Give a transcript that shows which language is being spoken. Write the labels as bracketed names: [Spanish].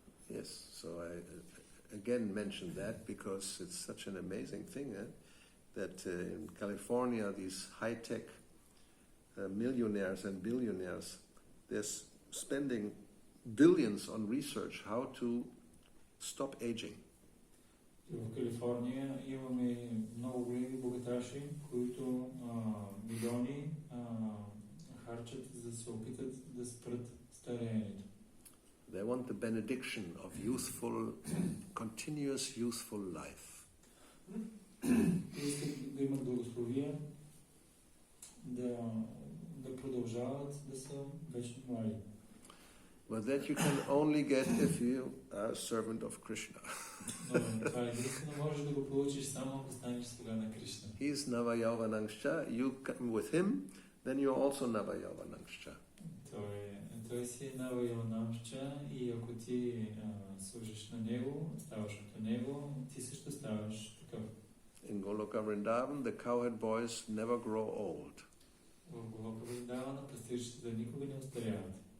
[English] Yes, so I again mention that because it's such an amazing thing that in California these high-tech millionaires and billionaires, they're spending billions on research how to stop aging. [Bulgarian] В Калифорния имаме много големи богаташи, които милиони харчат, за да се опитат да спрат стареенето. [English] They want the benediction of continuous youthful life. [Bulgarian] Те искат да имат благословия, да продължават да са вечно млади. [English] But that you can only get if you are a servant of Krishna. [Bulgarian] Това единствено можеш да го получиш само ако станеш слуга на Кришна. [English] He is Navayavanangscha. You come with him, then you are also Navayavanangscha. [Bulgarian] Той си Навайаванамшча и ако ти служиш на него, ставаш като него, ти също ставаш такъв. [English] In Goloka Vrindavan, the cowherd boys never grow old. [Bulgarian] В Голока Вриндавана пастирчетата никога не остаряват.